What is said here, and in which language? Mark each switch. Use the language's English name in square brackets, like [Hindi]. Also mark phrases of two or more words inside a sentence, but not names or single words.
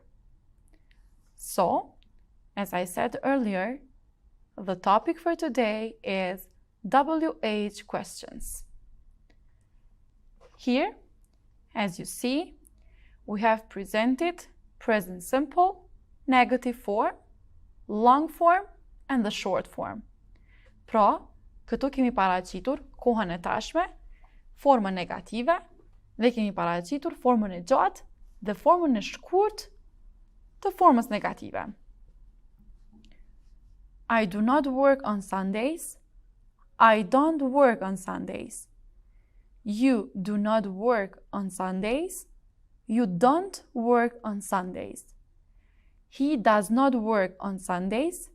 [English] So, as I said earlier, the topic for today is WH questions. Here, as you see, we have presented present simple, negative form, long form, and the short form. [Albanian] Pra, këtu kemi paraqitur kohën e tashme, formën negative, dhe kemi paraqitur formën e gjatë dhe formën e shkurt të formës negative. [English] I do not work on Sundays. I don't work on Sundays. You do not work on Sundays. You don't work on Sundays. He does not work on Sundays.